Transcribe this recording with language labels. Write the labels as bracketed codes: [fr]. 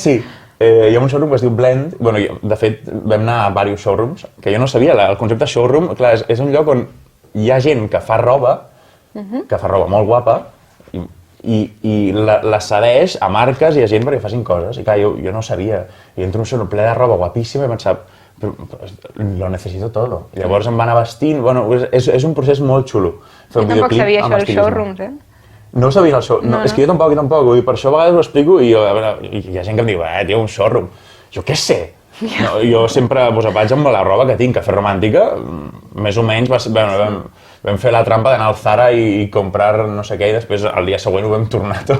[ca] Sí. Hi ha un showroom que es diu Blend. Bueno, de fet, vam anar a diversos showrooms, que jo no sabia. El concepte showroom, clar, és un lloc on hi ha gent que fa roba molt guapa, i la cedeix a marques i a gent perquè facin coses. I clar, jo no sabia. I entro en un showroom ple de roba guapíssima i pensava, [es] lo necesito todo. [ca] I llavors em va anar vestint. Bueno, és un procés molt xulo. Jo tampoc sabia això dels showrooms, No ho sabies, el showroom? No, és que jo tampoc. Per això a vegades ho explico i hi ha gent que em diu, tio, un showroom. Jo què sé? No, jo sempre vaig amb la roba que tinc, Cafè Romàntica, més o menys vam fer la trampa d'anar al Zara i comprar no sé què i després el dia següent ho vam tornar tot.